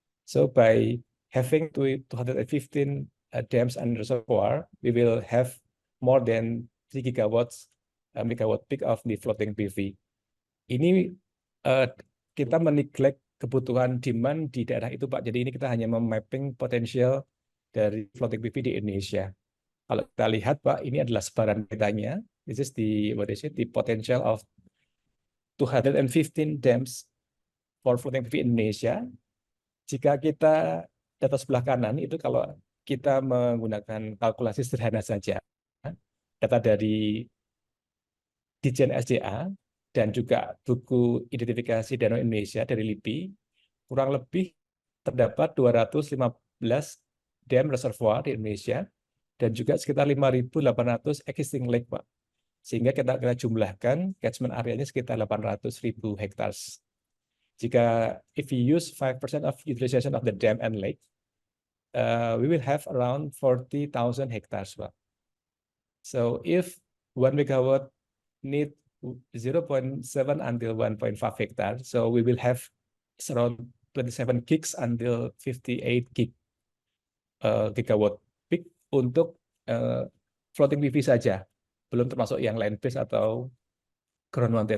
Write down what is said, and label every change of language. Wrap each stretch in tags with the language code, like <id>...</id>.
<en>So by having 215 dams and reservoir, we will have more than 3 gigawatts megawatt peak of the floating PV.</en> <id>Ini kita meneglect kebutuhan demand di daerah itu, Pak. Jadi ini kita hanya memapping potensial dari floating PV di Indonesia. Kalau kita lihat, Pak, ini adalah sebaran petanya.</id> <en>This is the potential of 215 dams for floating PV Indonesia,</en> <id>jika kita data sebelah kanan itu kalau kita menggunakan kalkulasi sederhana saja, data dari Ditjen SDA dan juga buku identifikasi danau Indonesia dari LIPI, kurang lebih terdapat 215 dam reservoir di Indonesia dan juga sekitar 5.800 existing lake, Pak. Sehingga kita jumlahkan catchment areanya sekitar 800.000 hektar.</id> <en>Jika if we use 5% of utilization of the dam and lake, we will have around 40,000 hectares, Pak. So if 1 megawatt need 0.7 until 1.5 hectare, so we will have around 27 gigs until 58 gigawatt peak</en> <id>untuk floating PV saja, belum termasuk yang land based atau ground mounted.</id>